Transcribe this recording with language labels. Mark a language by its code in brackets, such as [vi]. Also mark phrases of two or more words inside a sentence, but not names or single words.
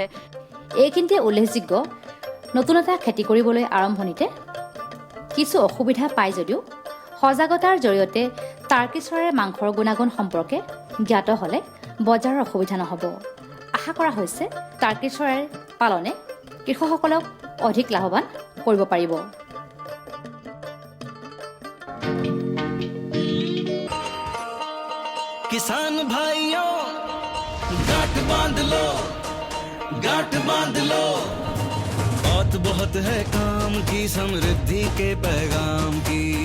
[as] এইখিনিতে উল্লেখযোগ্য, নতুন এটা খেতি কৰিবলৈ আৰম্ভণিতে কিছু অসুবিধা পায় যদিও সজাগতাৰ জৰিয়তে টাৰ্কি চৰাইৰ মাংসৰ গুণাগুণ সম্পৰ্কে জ্ঞাত হ'লে বজাৰৰ অসুবিধা নহ'ব। আশা কৰা হৈছে টাৰ্কি চৰাইৰ পালনে কৃষকসকলক অধিক লাভৱান কৰিব পাৰিব। [hi] किसान भाइयों गांठ बांध लो, बात बहुत है काम की, समृद्धि के पैगाम की।